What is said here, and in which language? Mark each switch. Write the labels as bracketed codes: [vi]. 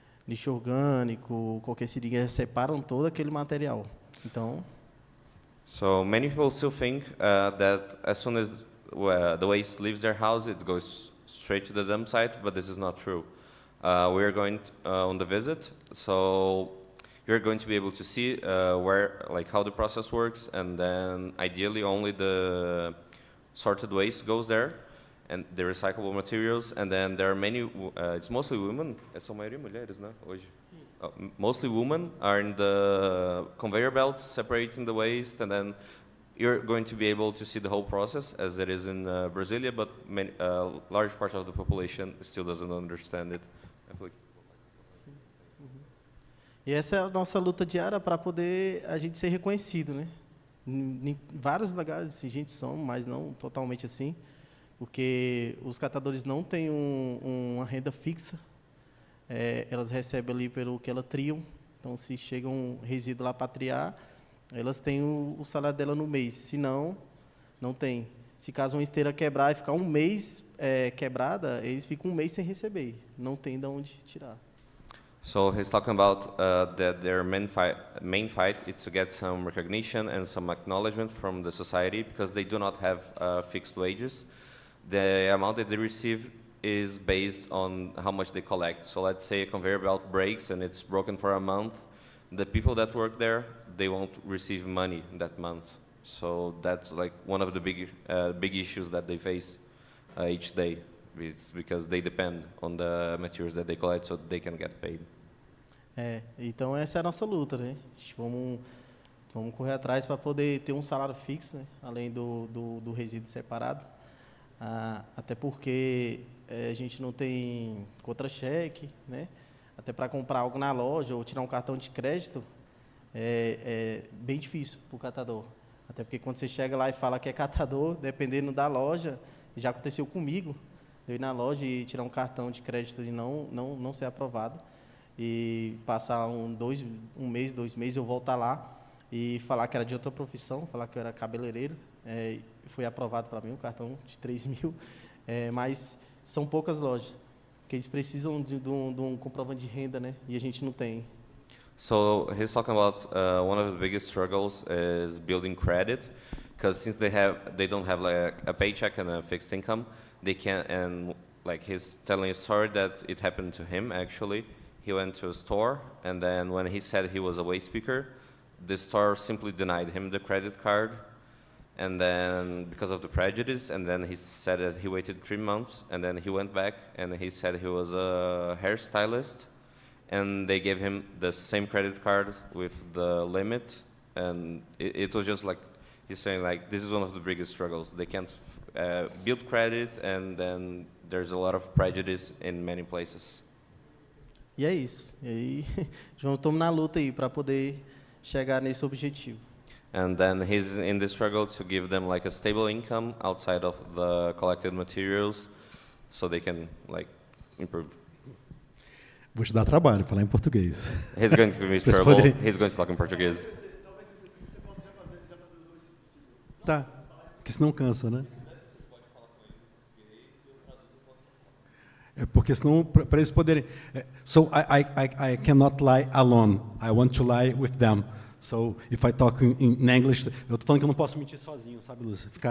[pt] lixo orgânico, qualquer seringa, eles separam todo aquele material. Então, [en] So many people still think that as soon as the waste leaves their house, it goes straight to the dump site, but this is not true. We are going on the visit, so you're going to be able to see how the process works, and then ideally only the sorted waste goes there, and the recyclable materials, and then there are many, it's mostly women, [pt] são maioria mulheres, né, hoje? [en] Mostly women are in the conveyor belts separating the waste, and then you're going to be able to see the whole process as it is in Brasilia, but large part of the population still doesn't understand it. [pt] e essa é a nossa luta diária para poder a gente ser reconhecido, né? Em vários lugares a gente somos, mas não totalmente assim, porque os catadores não têm uma renda fixa. Elas recebem ali pelo que elas triam. Então, se chega um resíduo lá para triar, elas têm o salário dela no mês. Se não, não tem. Se caso uma esteira quebrar e ficar um mês quebrada, eles ficam um mês sem receber. Não tem de onde tirar. [en] So he's talking about that their main fight is to get some recognition and some acknowledgement from the society, because they do not have fixed wages. The amount that they receive is based on how much they collect. So let's say a conveyor belt breaks and it's broken for a month. The people that work there, they won't receive money that month. So that's like one of the big issues that they face each day. It's because they depend on the materials that they collect, so they can get paid. [pt] Então essa é a nossa luta, né? Vamos correr atrás para poder ter um salário fixo, né? Além do resíduo separado. Até porque a gente não tem contra-cheque, né? Até para comprar algo na loja ou tirar um cartão de crédito é bem difícil para o catador. Até porque quando você chega lá e fala que é catador, dependendo da loja, já aconteceu comigo, eu ir na loja e tirar um cartão de crédito e não ser aprovado, e passar um mês, 2 meses, eu voltar lá e falar que era de outra profissão, falar que eu era cabeleireiro, foi aprovado para mim um cartão de 3 mil, mas são poucas lojas, porque eles precisam de um comprovante de renda, né? E a gente não tem. [en] So he's talking about one of the biggest struggles is building credit, because since they don't have like a paycheck and a fixed income, they can't. And like he's telling a story that it happened to him actually. He went to a store, and then when he said he was a waste picker, the store simply denied him the credit card. And then because of the prejudice, and then he said that he waited 3 months, and then he went back and he said he was a hairstylist, and they gave him the same credit card with the limit, and it was just like, he's saying like, this is one of the biggest struggles. They can't build credit, and then there's a lot of prejudice in many places. [pt] E é isso. E aí, João, estamos na luta aí para poder chegar nesse objetivo. [en] And then he's in the struggle to give them like a stable income outside of the collected materials, so they can like improve. [pt] Vou te dar trabalho, falar em português. [en] He's going to give me trouble. He's going to talk in Portuguese. [pt] Tá, porque senão cansa, né? Porque senão, para eles poderem... [en] So I cannot lie alone. I want to lie with them. So if I talk in English, [pt] eu estou falando que eu não posso mentir sozinho, sabe, Lúcia?